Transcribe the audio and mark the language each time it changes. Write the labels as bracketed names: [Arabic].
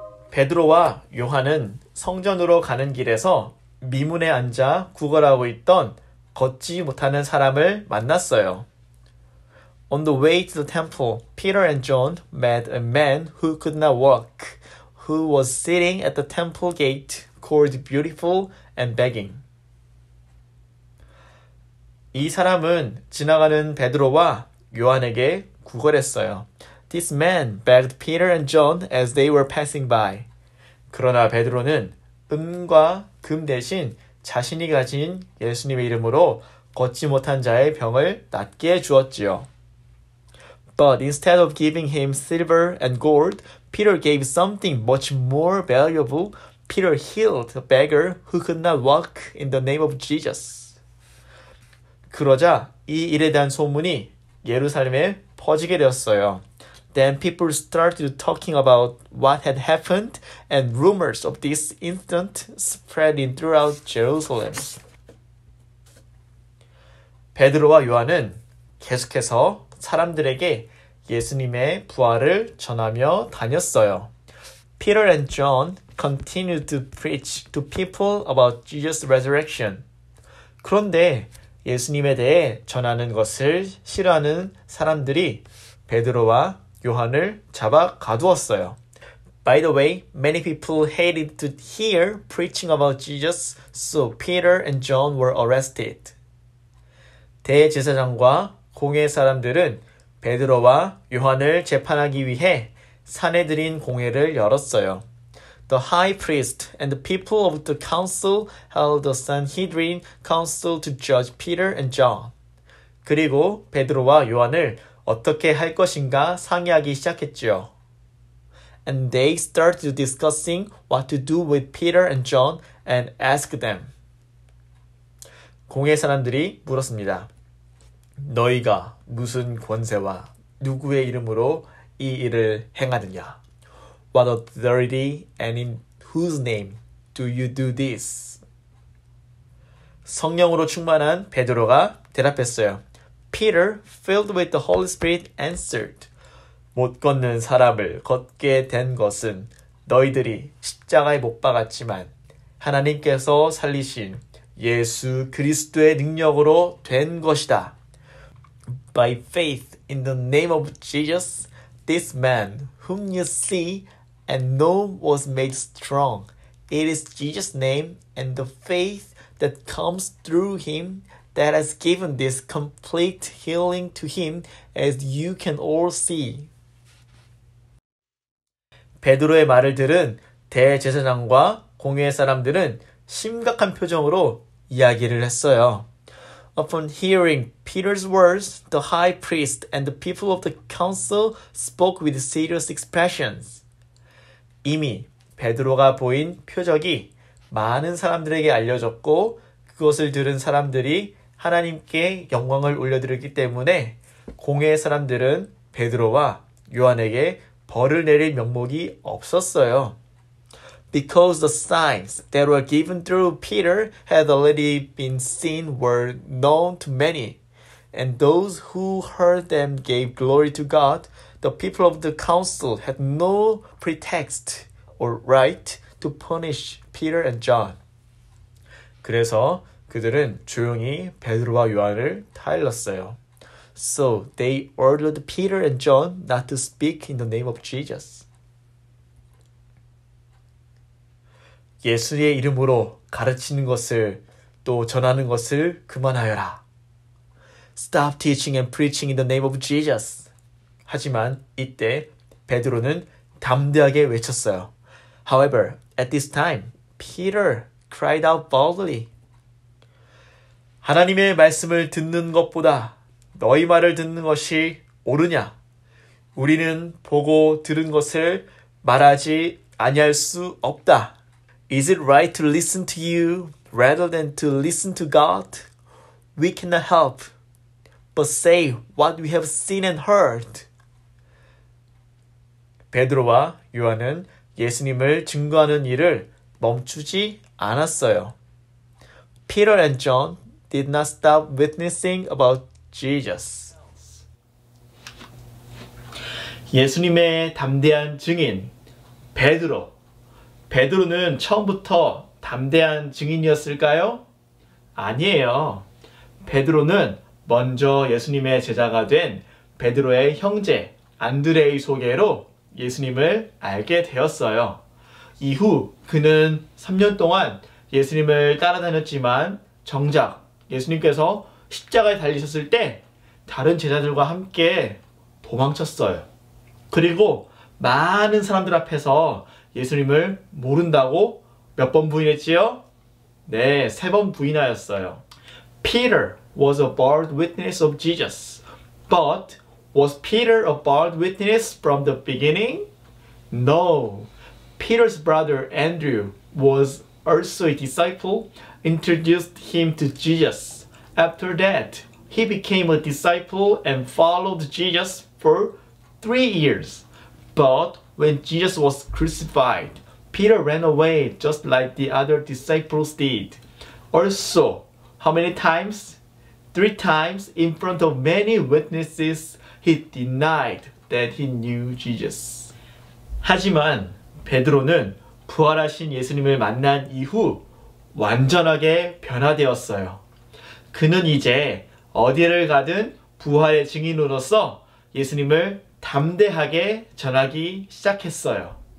[Korean] 베드로와 요한은 성전으로 가는 길에서 미문에 앉아 구걸하고 있던 걷지 못하는 사람을 만났어요. [English] On the way to the temple, Peter and John met a man who could not walk, who was sitting at the temple gate, called Beautiful and begging. [Korean] 이 사람은 지나가는 베드로와 요한에게 구걸했어요. [English] This man begged Peter and John as they were passing by. [Korean] 그러나 베드로는 은과 금 대신 자신이 가진 예수님의 이름으로 걷지 못한 자의 병을 낫게 해주었지요. [English] But instead of giving him silver and gold, Peter gave something much more valuable. Peter healed a beggar who could not walk in the name of Jesus. [Korean] 그러자 이 일에 대한 소문이 예루살렘에 퍼지게 되었어요. [English] Then people started talking about what had happened, and rumors of this incident spread in throughout Jerusalem. [Korean] 베드로와 요한은 계속해서 사람들에게 예수님의 부활을 전하며 다녔어요. [English] Peter and John continued to preach to people about Jesus' resurrection. [Korean] 그런데 예수님에 대해 전하는 것을 싫어하는 사람들이 베드로와 요한을 잡아 가두었어요. [English] By the way, many people hated to hear preaching about Jesus, so Peter and John were arrested. [Korean] 대제사장과 공회 사람들은 베드로와 요한을 재판하기 위해 사내들인 공회를 열었어요. [English] The high priest and the people of the council held the Sanhedrin council to judge Peter and John. [Korean] 그리고 베드로와 요한을 어떻게 할 것인가 상의하기 시작했죠. [English] And they started discussing what to do with Peter and John and asked them. [Korean] 공회 사람들이 물었습니다. 너희가 무슨 권세와 누구의 이름으로 이 일을 행하느냐? [English] What authority and in whose name do you do this? [Korean] 성령으로 충만한 베드로가 대답했어요. [English] Peter, filled with the Holy Spirit, answered. [Korean] 못 걷는 사람을 걷게 된 것은 너희들이 십자가에 못 박았지만 하나님께서 살리신 예수 그리스도의 능력으로 된 것이다. [English] By faith in the name of Jesus, this man whom you see and know was made strong. It is Jesus' name and the faith that comes through him that has given this complete healing to him, as you can all see. [Korean] 베드로의 말을 들은 대제사장과 공회 사람들은 심각한 표정으로 이야기를 했어요. [English] Upon hearing Peter's words, the high priest and the people of the council spoke with serious expressions. [Korean] 이미 베드로가 보인 표적이 많은 사람들에게 알려졌고 그것을 들은 사람들이 하나님께 영광을 올려드렸기 때문에 공회 사람들은 베드로와 요한에게 벌을 내릴 명목이 없었어요. [English] Because the signs that were given through Peter had already been seen were known to many, and those who heard them gave glory to God, the people of the council had no pretext or right to punish Peter and John. [Korean] 그래서 그들은 조용히 베드로와 요한을 타일렀어요. [English] So they ordered Peter and John not to speak in the name of Jesus. [Korean] 예수의 이름으로 가르치는 것을 또 전하는 것을 그만하여라. [English] Stop teaching and preaching in the name of Jesus. [Korean] 하지만 이때 베드로는 담대하게 외쳤어요. [English] However, at this time, Peter cried out boldly. [Korean] 하나님의 말씀을 듣는 것보다 너희 말을 듣는 것이 옳으냐? 우리는 보고 들은 것을 말하지 아니할 수 없다. [English] Is it right to listen to you rather than to listen to God? We cannot help but say what we have seen and heard. [Korean] 베드로와 요한은 예수님을 증거하는 일을 멈추지 않았어요. [English] Peter and John did not stop witnessing about Jesus. [Korean] 예수님의 담대한 증인 베드로. 베드로는 처음부터 담대한 증인이었을까요? 아니에요. 베드로는 먼저 예수님의 제자가 된 베드로의 형제 안드레의 소개로 예수님을 알게 되었어요. 이후 그는 3년 동안 예수님을 따라다녔지만 정작 예수님께서 십자가에 달리셨을 때 다른 제자들과 함께 도망쳤어요. 그리고 많은 사람들 앞에서 예수님을 모른다고 몇 번 부인했지요? 네, 3번 부인하였어요. [English] Peter was a bold witness of Jesus. But was Peter a bold witness from the beginning? No. Peter's brother Andrew was also a disciple, introduced him to Jesus. After that, he became a disciple and followed Jesus for 3 years. But when Jesus was crucified, Peter ran away just like the other disciples did. Also, how many times? 3 times in front of many witnesses, he denied that he knew Jesus. [Korean] 하지만 베드로는 부활하신 예수님을 만난 이후 완전하게 변화되었어요. 그는 이제 어디를 가든 부활의 증인으로서 예수님을 담대하게 전하기 시작했어요.